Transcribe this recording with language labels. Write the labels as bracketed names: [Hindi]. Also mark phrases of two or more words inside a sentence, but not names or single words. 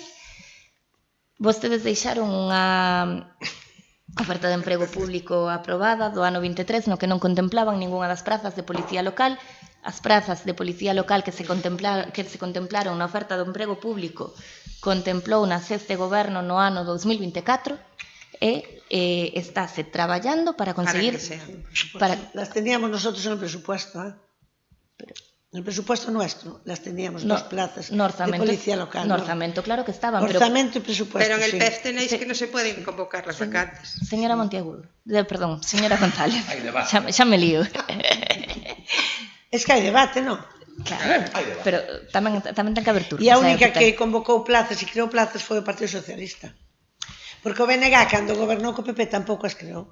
[Galician] Vostedes deixaron unha oferta de emprego público aprobada do ano 23, no que non contemplaban ningunha das prazas de policía local. As prazas de policía local que se contemplaron na oferta do emprego público contemplou na este goberno no ano 2024 e estáse traballando para conseguir... [Spanish] Las teníamos nosotros en el presupuesto, ¿eh? En el presupuesto nuestro las teníamos, 2 plazas de policía local. [Galician] No orzamento, claro que estaban. [Spanish] Orzamento y presupuesto, pero en el sí. PEF tenéis que no se pueden convocar las vacantes. [Galician] Señora Monteagudo, perdón, señora González, xa me lío. Es que hai debate, non? Claro, pero tamén ten que haber turnos. E a única que convocou plazas e creou plazas foi o Partido Socialista. Porque o BNG, cando gobernou co PP, tampouco as creou.